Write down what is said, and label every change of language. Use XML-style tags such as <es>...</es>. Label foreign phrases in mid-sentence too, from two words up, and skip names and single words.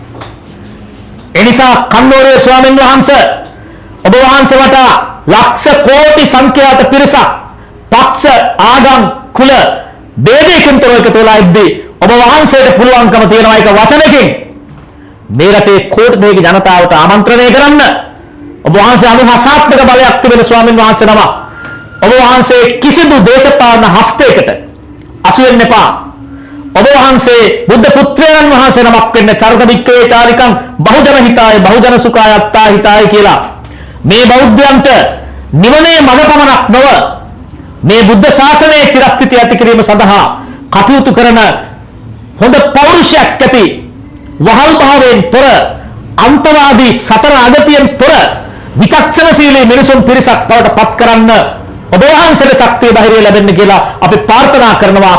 <si>එනිසා කන්නෝරුවේ ස්වාමීන් වහන්සේ ඔබ වහන්සේ වටා ලක්ෂ කෝටි සංඛ්‍යාත පිරිසක් පක්ෂ ආගම් කුල ભેදයකින් තොරව එකතු වෙලා ඉද්දී ඔබ වහන්සේට පුළුවන්කම තියෙනවා එක වචනකින් මේ රටේ කෝටි දෙක ජනතාවට ආමන්ත්‍රණය කරන්න. ඔබ වහන්සේ අනුහසාත්මක බලයක් තිබෙන ස්වාමීන් වහන්සේ නම. ඔබ වහන්සේ කිසිදු දේශපාලන හස්තයකට අසු වෙන්න එපා. ඔබ වහන්සේ බුද්ධ පුත්‍රයන් වහන්සේ නමක් වෙන්න</si> <pi>චරිත වික්‍රේ චාරිකං බහුජන හිතාය බහුජන සුඛාය අත්තා හිතාය</pi> <si>කියලා මේ බෞද්ධයන්ට නිවනේ මඟ පමණක් නොව මේ බුද්ධ ශාසනයේ චිරස්ථිතිය ඇති කිරීම සඳහා කටයුතු කරන හොඳ පෞරුෂයක් ඇති වහල් භාවයෙන් තොර අන්තවාදී සතර අගතියෙන් තොර විචක්ෂණශීලී මිනිසුන් පිරිසක් බවට පත් කරන්න ඔබ වහන්සේට ශක්තිය ධෛර්යය ලැබෙන්න කියලා අපි ප්‍රාර්ථනා කරනවා.</si>